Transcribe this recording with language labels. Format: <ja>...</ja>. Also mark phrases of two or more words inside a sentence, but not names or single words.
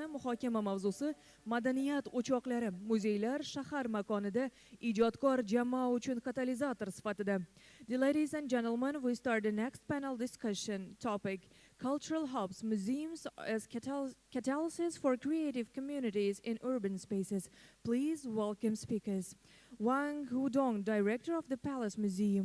<uz>Muhokama mavzusi madaniyat o'choqlari, muzeylar shahar makonida ijodkor jamoa uchun katalizator sifatida.</uz> <en>Ladies and gentlemen, we start the next panel discussion topic: cultural hubs, museums as catalysis for creative communities in urban spaces. Please welcome speakers. Wang Hudong, director of the Palace Museum.</en>